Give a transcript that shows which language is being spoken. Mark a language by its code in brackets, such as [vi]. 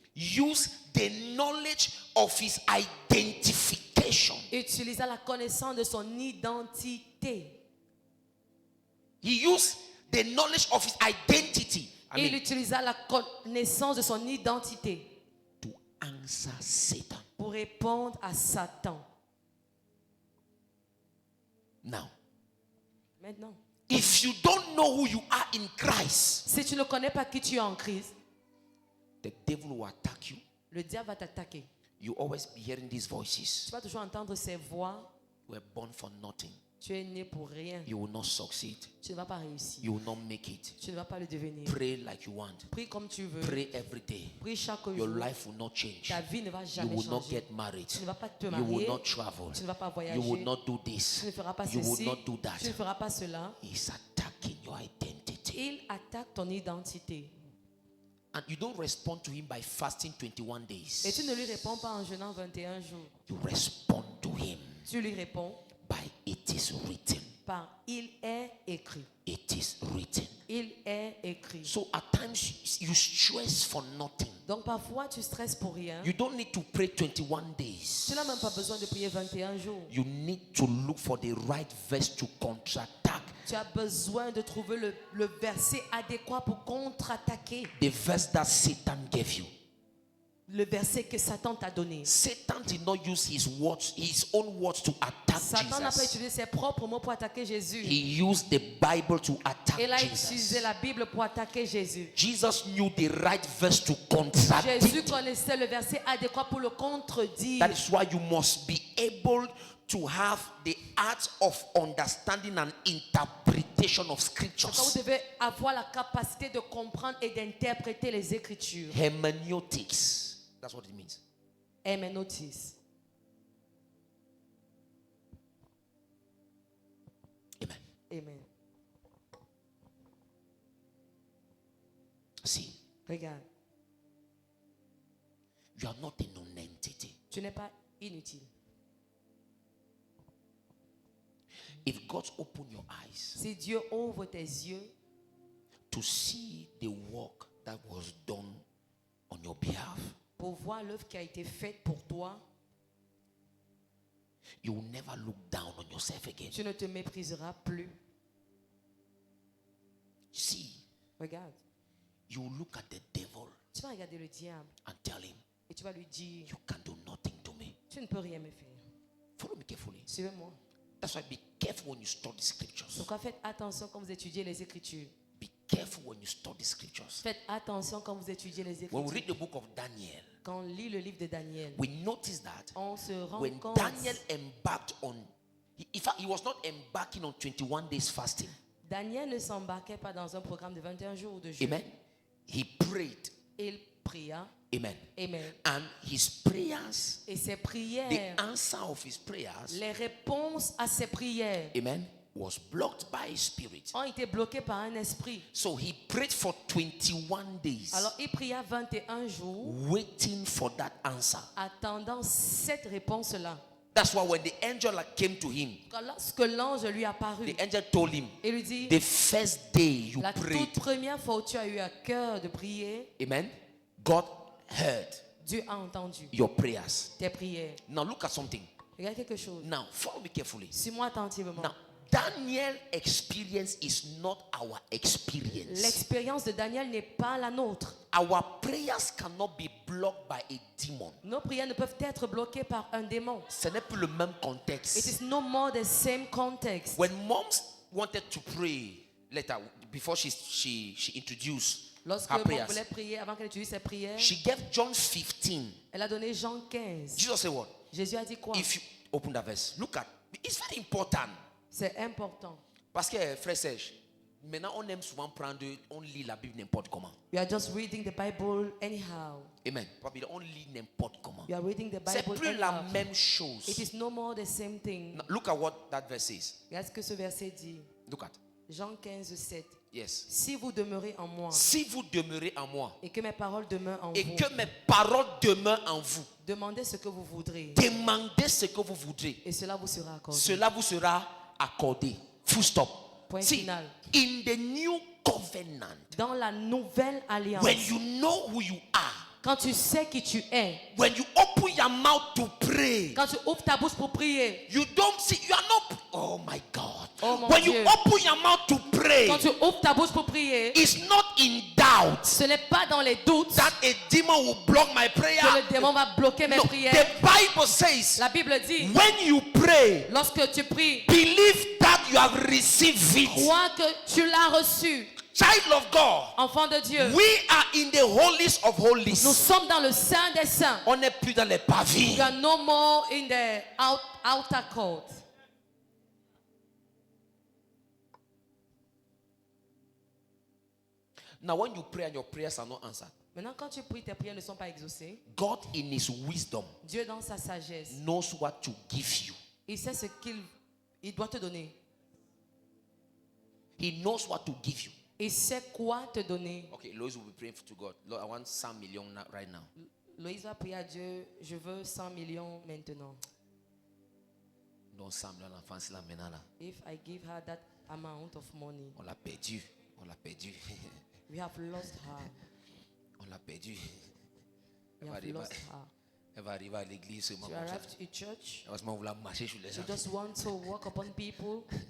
[en] used the knowledge of his identification. [fr] Utilisa la connaissance de son identité. [en] He used the knowledge of his identity. [fr] Il utilisa la connaissance de son identité. [en] To answer Satan. [fr] Pour répondre à Satan. [en] Now. [fr] Maintenant. [en] If you don't know who you are in Christ, [fr] si tu ne connais pas qui tu es en Christ, [en] the devil will attack you. [fr] Le diable va t'attaquer. [en] You always be hearing these voices. [fr] Tu vas toujours entendre ces voix. [en] You were born for nothing. [fr] Tu es né pour rien. [en] You will not succeed. [fr] Tu ne vas pas réussir. [en] You will not make it. [fr] Tu ne vas pas le devenir. [en] Pray like you want. [fr] Prie comme tu veux. [en] Pray every day. [fr] Prie chaque jour. [en] Your life will not change. [fr] Ta vie ne va jamais [en] You will not [fr] changer. [en] get married. [fr] Tu ne vas pas te [en] You [fr] marier. [en] will not travel. [fr] Tu ne vas pas voyager. [en] You will not do this. [fr] Tu ne feras pas [en] You [fr] ceci. [en] will not do that. [fr] Tu ne feras pas cela. [en] He's attacking your identity. [fr] Il attaque ton identité. [en] And you don't respond to him by fasting 21 days. [fr] Et tu ne lui réponds pas en jeûnant 21 jours. [en] You respond to him [fr] Tu lui réponds [en] by it is written. [fr] par il est écrit. [en] It is written. [fr] Il est écrit. [en] So at times you stress for nothing. [fr] Donc parfois tu stresses pour rien. [en] You don't need to pray 21 days. [fr] Tu n'as même pas besoin de prier 21 jours. [en] You need to look for the right verse to counterattack. [fr] Tu as besoin de trouver le verset adéquat pour contre-attaquer. [en] The verse that Satan gave you. [fr] Le verset que Satan t'a donné. [en] Satan did not use his own words to attack [fr] Satan n'a pas [en] Jesus. [fr] utilisé ses propres mots pour attaquer Jésus. [en] He used the Bible to attack [fr] Il a utilisé [en] Jesus. [fr] la Bible pour attaquer Jésus. [en] Jesus knew the right verse to contradict. [fr] Jésus connaissait le verset adéquat pour le contredire. [en] That is why you must be able to have the art of understanding and interpretation of [fr] Donc vous [en] scriptures. [fr] devez avoir la capacité de comprendre et d'interpréter les Écritures. [en] Hermeneutics. That's what it means. [fr] Herméneutique. [en] Amen. [fr] Amen. [en] See, [fr] Regarde, [en] you are not a non-entity. [fr] tu n'es pas inutile. [en] If God open your eyes [fr] Si Dieu ouvre tes yeux [en] to see the work that was done on your behalf, [fr] pour voir l'œuvre qui a été faite pour toi, [en] you will never look down on yourself again. [fr] tu ne te mépriseras plus. [en] See, [fr] Regarde, [en] you will look at the devil [fr] tu vas regarder le diable [en] and tell him, [fr] et tu vas lui dire, [en] you can do nothing to me. [fr] tu ne peux rien me faire. [en] Follow me carefully. [fr] Suivez-moi. [en] That's why be careful when you study scriptures. [fr] Donc faites attention quand vous étudiez les Écritures. [en] Be careful when you study scriptures. [fr] Faites attention quand vous étudiez les [en] When we [fr] Écritures. [en] read the book of Daniel, [fr] Quand on lit le livre de Daniel, [en] we notice that [fr] on se rend [en] when [fr] compte. [en] Daniel embarked on, in fact, he was not embarking on 21 days fasting. [fr] Daniel ne s'embarquait pas dans un programme de 21 jours de jeûne. [en] Amen. He prayed. [fr] Il pria. [en] Amen. [fr] Amen. [en] And his prayers, [fr] Et ses [en] the [fr] prières, [en] answer of his prayers, [fr] les réponses à ses prières [en] amen, was blocked by his spirit. [fr] ont été bloquées par un esprit. [en] So he prayed for 21 days, [fr] Alors il pria 21 jours, [en] waiting for that answer. [fr] attendant cette réponse-là. [en] That's why when the angel came to him, [fr] Lorsque l'ange lui apparut, [en] the angel told him, [fr] il lui dit, [en] the first day you [fr] la [en] prayed, [fr] toute première fois où tu as eu à cœur de prier, [en] amen, God heard [fr] Dieu a entendu [en] your prayers. [fr] tes prières. [en] Now look at something. [fr] Regarde quelque chose. [en] Now follow me carefully. [fr] Suis-moi attentivement. [en] Now, Daniel's experience is not our experience. [fr] L'expérience de Daniel n'est pas la nôtre. [en] Our prayers cannot be blocked by a demon. [fr] Nos prières ne peuvent être bloquées par un démon. Ce n'est plus le même [en] It [fr] contexte. [en] is no more the same context. When moms wanted to pray later, before she introduced [fr] Lorsque [en] her [fr] maman [en] prayers, [fr] voulait prier, avant qu'elle utilise ses prières, [en] she gave John 15. [fr] elle a donné Jean 15. [en] Jesus said what? [fr] Jésus a dit quoi? [en] If you open that verse, look at, it's very important. [fr] C'est important. Parce que, frère Serge, maintenant on aime souvent prendre, on lit la Bible n'importe comment. [en] You are just reading the Bible anyhow. Amen. [fr] On lit n'importe comment. [en] You are reading the [fr] C'est [en] Bible [fr] plus la [en] anyhow. [fr] même chose. [en] It is no more the same thing. Now, look at what that verse says. [fr] Regarde ce que ce verset dit. [en] Look at. [fr] Jean 15, 7. [en] Yes. [fr] Si vous demeurez en moi Si vous demeurez en moi et que mes paroles demeurent en et vous, que mes paroles demeurent en vous, demandez ce que vous voudrez demandez ce que vous voudrez. et cela vous sera accordé. Cela vous sera accordé. [en] Full stop. [fr] Point [en] See, [fr] final. [en] in the new covenant, [fr] Dans la nouvelle alliance, [en] when you know who you are, [fr] quand tu sais qui tu es, [en] when you open your mouth to pray, [fr] quand tu ouvres ta bouche pour prier, [en] you don't see, you are not, oh my God. [fr] Oh mon [en] When [fr] Dieu. [en] you open your mouth to pray, [fr] quand tu ouvres ta bouche pour prier, [en] it's not in doubt [fr] ce n'est pas dans les doutes [en] that a demon will block my prayer. [fr] que le démon va bloquer mes [en] No, [fr] prières. [en] the Bible says, [fr] La Bible dit, [en] when you pray, [fr] lorsque tu pries, [en] believe that you have received it. [fr] Crois que tu l'as reçu. [en] Child of God. [fr] Enfant de Dieu. [en] We are in the holiest of holies. [fr] Nous sommes dans le Saint des Saints. On n'est plus dans les pavillons. [en] You are no more in the outer court. Now when you pray and your prayers are not answered. [fr] Maintenant, quand tu pries, tes prières ne sont pas exaucées. [en] God in his wisdom. [fr] Dieu dans sa sagesse. [en] Knows what to give you. [fr] Il sait ce qu'il doit te donner. [en] He knows what to give you. [fr] Il sait quoi te donner. [en] Okay, Lois will be praying to God. Lord, I want 100 million right now. [fr] Loïs va prier à Dieu. Je veux 100 millions maintenant. Non, 100 millions l'enfant c'est la maintenant là. [en] If I give her that amount of money. [fr] On l'a perdu. On l'a perdu. [en] We have lost her. [fr] On l'a perdu. [en] We have lost her. [fr] Elle va arriver à l'église seulement. [en] She arrived to church. [fr] Heureusement, vous la marchez sur les gens. [en] You just want to walk upon people.